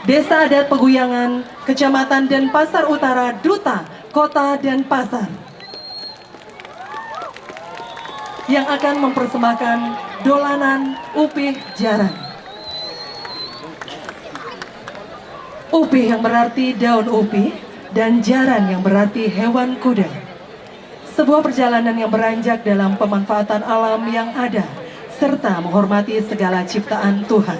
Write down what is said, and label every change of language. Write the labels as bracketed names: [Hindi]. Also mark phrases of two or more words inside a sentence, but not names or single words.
[Indonesian] Desa Adat Peguyangan, Kecamatan Denpasar Utara, Duta, Kota Denpasar, yang akan mempersembahkan dolanan Upih Jaran. Upih yang berarti daun upih dan jaran yang berarti hewan kuda. Sebuah perjalanan yang beranjak dalam pemanfaatan alam yang ada serta menghormati segala ciptaan Tuhan.